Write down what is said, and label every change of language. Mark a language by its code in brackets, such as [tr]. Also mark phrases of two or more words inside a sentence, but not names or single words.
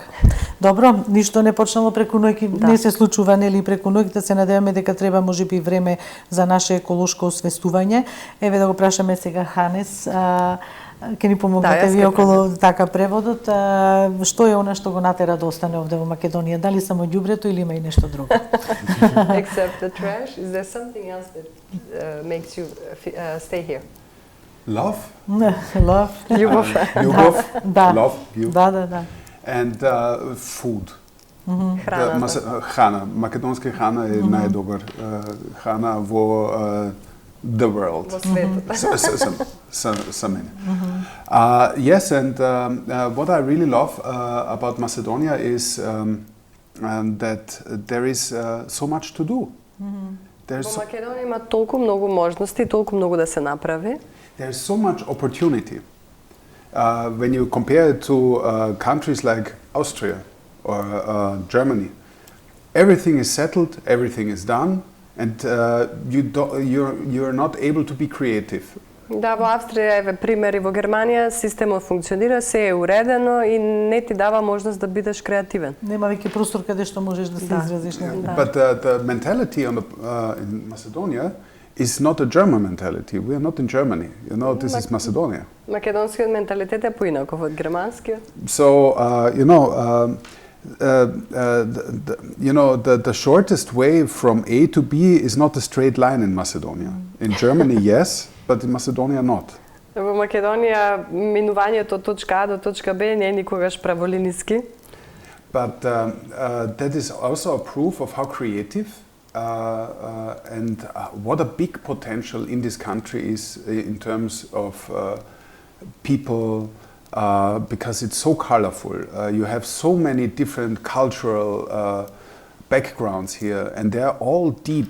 [mk] Добро, ништо не почнало преку ноќ, не се случува, нели, преку ноќ, да се надеваме дека треба можеби време за наше еколошко освестување. Еве да го прашаме сега Ханес, ќе ни помогнете вие околу така преводот. Што е она што го натера да остане овде во Македонија? Дали само ѓубрето или има и нешто друго? [en] Except the trash, is there something else that makes you stay here? Love. Love. [mk] Љубов. [en] Love. [mk] Да. [en] And food. [mk] Храна. Македонска храна е најдобар храна во [en] the world. [mk] Во светот. За мене. [en] Yes, and what I really love about Macedonia is that there is so much to do. [mk] Во Македонија има толку многу можности, толку многу да се направи. [en] There is so much opportunity. When you compare it to countries like Austria or Germany, everything is settled, everything is done, and you're not able to be creative. [mk] Да, во Австрија еве примери, во Германија системот функционира, се е уредено и не ти дава можност да бидеш креативен. Нема веќе простор каде што можеш да се изразиш. [en] But the mentality in Macedonia is not a German mentality. We are not in Germany. You know, this is Macedonia. [mk] Македонскиот менталитет е поинаков од германскиот. [en] So, the shortest way from A to B is not a straight line in Macedonia. In Germany, yes, but in Macedonia, not. [mk] Во Македонија минувањето од точка А до точка Б не е никогаш праволиниски. [en] But that is also a proof of how creative and what a big potential in this country is in terms of people, because it's so colorful. You have so many different cultural backgrounds here, and they're all deep.